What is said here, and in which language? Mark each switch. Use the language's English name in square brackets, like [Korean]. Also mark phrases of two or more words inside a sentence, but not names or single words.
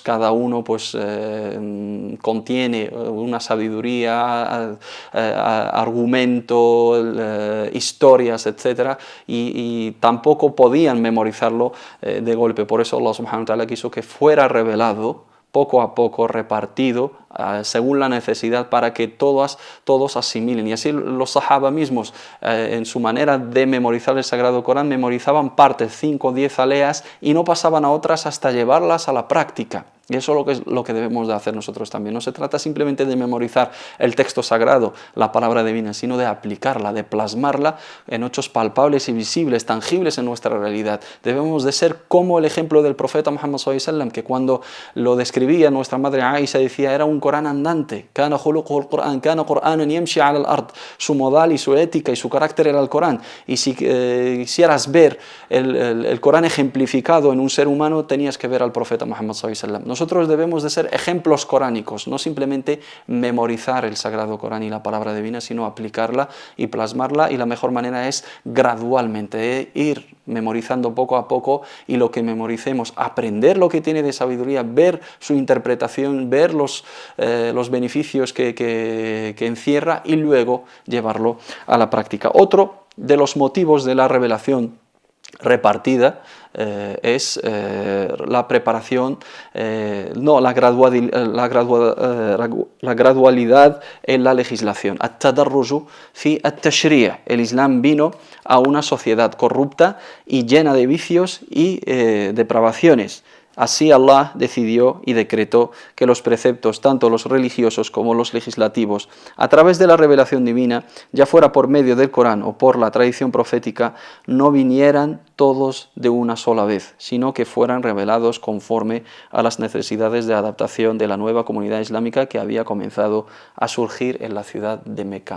[Spanish] Cada uno pues contiene una sabiduría, argumento, historias, etc. Y tampoco podían memorizarlo de golpe. Por eso Allah [Arabic] سبحانه وتعالى [Spanish] quiso que fuera revelado poco a poco, repartido según la necesidad, para que todos asimilen. Y así los sahaba mismos, en su manera de memorizar el Sagrado Corán, memorizaban partes, 5 o 10 aleyas, y no pasaban a otras hasta llevarlas a la práctica. Y eso es lo que debemos de hacer nosotros también. No se trata simplemente de memorizar el texto sagrado, la palabra divina, sino de aplicarla, de plasmarla en hechos palpables y visibles, tangibles en nuestra realidad. Debemos de ser como el ejemplo del profeta Muhammad [Arabic] صلى الله عليه وسلم, [Spanish] que cuando lo describía nuestra madre Aisha decía, era un Corán andante. [Arabic] كان خلقه القرآن، كان قرآنا يمشي على الأرض. [Spanish] Su modal y su ética y su carácter era el Corán. Y si quisieras ver el Corán ejemplificado en un ser humano, tenías que ver al profeta Muhammad [Arabic] صلى الله عليه وسلم. [Spanish] Nosotros debemos de ser ejemplos coránicos, no simplemente memorizar el Sagrado Corán y la palabra divina, sino aplicarla y plasmarla, y la mejor manera es gradualmente, ir memorizando poco a poco, y lo que memoricemos, aprender lo que tiene de sabiduría, ver su interpretación, ver los beneficios que encierra, y luego llevarlo a la práctica. Otro de los motivos de la revelación repartida es la preparación, la gradualidad en la legislación. [Arabic] التدرج في التشريع'. [Spanish] El Islam vino a una sociedad corrupta y llena de vicios y depravaciones. Así Allah decidió y decretó que los preceptos, tanto los religiosos como los legislativos, a través de la revelación divina, ya fuera por medio del Corán o por la tradición profética, no vinieran todos de una sola vez, sino que fueran revelados conforme a las necesidades de adaptación de la nueva comunidad islámica que había comenzado a surgir en la ciudad de Meca.